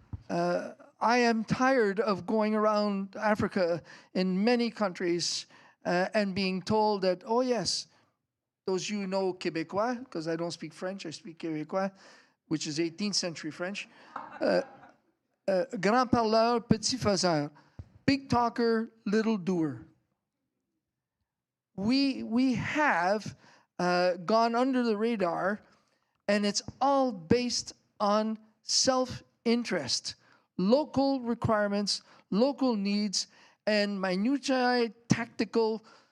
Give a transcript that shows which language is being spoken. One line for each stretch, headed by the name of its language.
English: I am tired of going around Africa in many countries and being told that, oh yes, those you know Québécois, because I don't speak French, I speak Québécois, which is 18th century French.
French: Grand parleur, petit faiseur.
English: Big talker, little doer. We have gone under the radar, and it's all based on self-interest, local requirements, local needs, and minutiae tactical